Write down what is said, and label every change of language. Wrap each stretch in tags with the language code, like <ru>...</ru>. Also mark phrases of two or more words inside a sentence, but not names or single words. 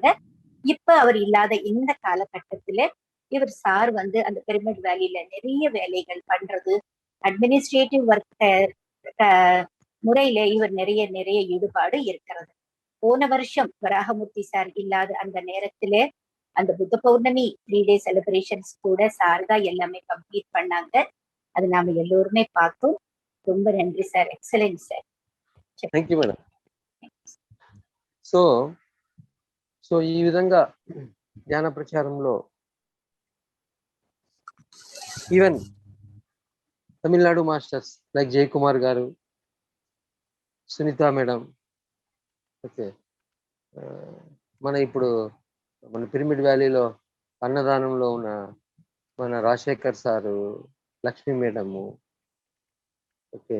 <ta>இப்ப அவர் இல்லாத இந்த காலகட்டத்துல இவர் சார் வந்து அந்த பிரமிட் வேலியில நிறைய வேலைகள் பண்றது,</ta> <en>administrative work</en> <ta>முறையில இவர் நிறைய ஈடுபாடு இருக்கிறது. போன வருஷம் வராகமூர்த்தி சார் இல்லாத அந்த நேரத்துல அந்த புத்த பௌர்ணமி 3</ta> <en>day celebrations</en> <ta>கூட சார் தான் எல்லாமே கம்ப்ளீட் பண்ணாங்க. அது நாம எல்லோருமே பார்த்தோம். ரொம்ப நன்றி சார்.</ta> <en>excellent sir. Thank you madam.</en> <te>సో ఈ విధంగా ధ్యాన ప్రచారంలో</te> <en>even Tamil Nadu masters like</en> <te>జయకుమార్ గారు, సునీత మేడం, ఓకే, ఇప్పుడు మన పిరమిడ్ వ్యాలీలో అన్నదానంలో ఉన్న మన రాజశేఖర్ సారు, లక్ష్మీ మేడము, ఓకే.</te>